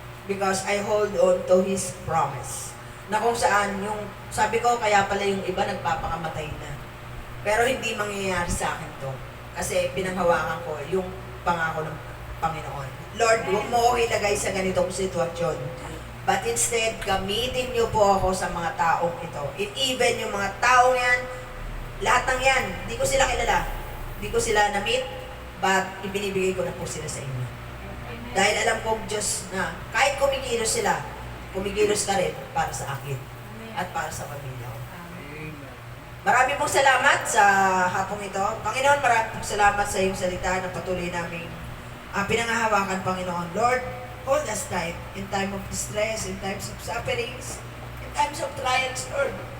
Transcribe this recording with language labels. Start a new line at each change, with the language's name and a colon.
English: Because I hold on to His promise.
Filipino: Na kung saan yung, sabi ko, kaya pala yung iba nagpapakamatay na. Pero hindi mangyayari sa akin to. Kasi pinanghawakan ko yung pangako ng Panginoon. Lord, huwag mo ako ilagay sa ganitong sitwasyon.
English: But instead,
Filipino: gamitin niyo po ako sa mga taong ito. And even yung mga taong yan, lahat ng yan, hindi ko sila kilala. Hindi ko sila na-meet, but ibinibigay ko na po sila sa inyo. Dahil alam kong Diyos na kahit kumikilos sila, kumikilos ka rin para sa akin at para sa pamilya ko. Marami pong salamat sa hapong ito. Panginoon, marami pong salamat sa iyong salita na patuloy namin pinangahawakan, Panginoon.
English: Lord, hold us tight in time of distress, in times of sufferings, in times of trials, Lord.